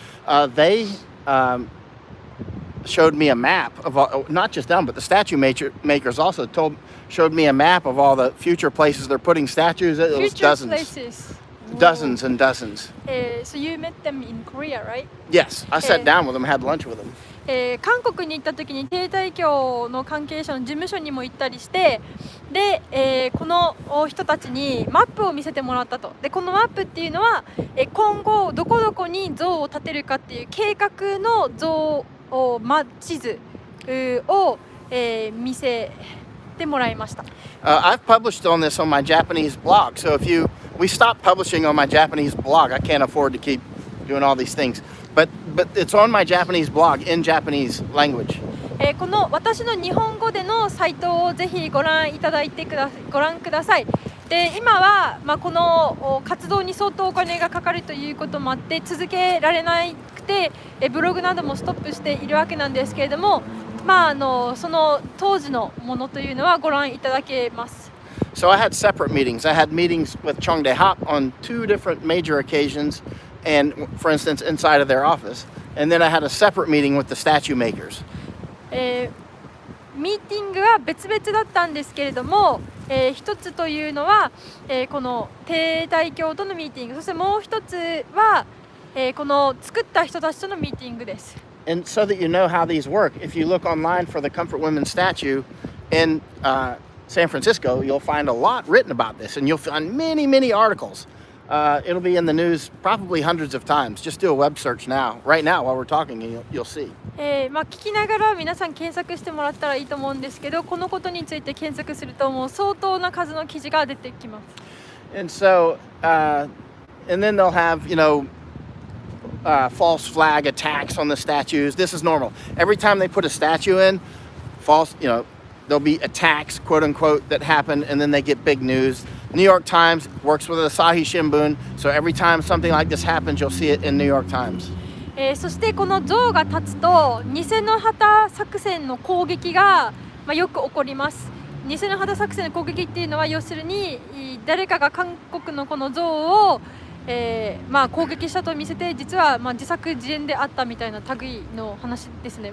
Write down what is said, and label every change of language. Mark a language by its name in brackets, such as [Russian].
[English] They showed me a map of all, not just them, but the statue makers also showed me a map of all the future places they're putting statues. It was Future dozens, places. dozens and dozens. So you met them in Korea, right? Yes, I sat down with them, had lunch with them. [Japanese] 韓国に行った時に携帯教の関係者の事務所にも行ったりして、で、この人たちにマップを見せてもらったと。でこのマップっていうのは、今後どこどこに像を建てるかっていう計画の像を、地図を、見せてもらいました。 [English] I've published on this on my Japanese blog. So we stopped publishing on my Japanese blog. I can't afford to keep doing all these things. But it's on my Japanese blog in Japanese language. [Japanese] この私の日本語でのサイトをぜひご覧ください。で今は、この活動に相当お金がかかるということもあって続けられなくて、ブログなどもストップしているわけなんですけれども、その当時のものというのはご覧いただけます。 [English] So I had separate meetings. I had meetings with Chongdae Hop on 2 different major occasions, and for instance, inside of their office. And then I had a separate meeting with the statue makers. [Japanese] ミーティングは別々だったんですけれども、一つというのは、この帝大教とのミーティング、そしてもう一つは、この作った人たちとのミーティングです。 [English] And so that you know how these work, if you look online for the Comfort Women statue in San Francisco, you'll find a lot written about this, and you'll find many, many articles. It'll be in the news probably hundreds of times. Just do a web search now, right now, while we're talking, and you'll see. [Japanese] 聞きながら皆さん検索してもらったらいいと思うんですけど、このことについて検索するともう相当な数の記事が出てきます。 [English] And so, and then they'll have, false flag attacks on the statues. This is normal. Every time they put a statue in, there'll be attacks, quote unquote, that happen, and then they get big news. New York Times works with Asahi Shimbun, so every time something like this happens, you'll see it in New York Times. [Japanese] そしてこの像が立つと偽の旗作戦の攻撃が、よく起こります。偽の旗作戦の攻撃っていうのは要するに誰かが韓国のこの像を、攻撃したと見せて実は自作自演であったみたいな類の話ですね。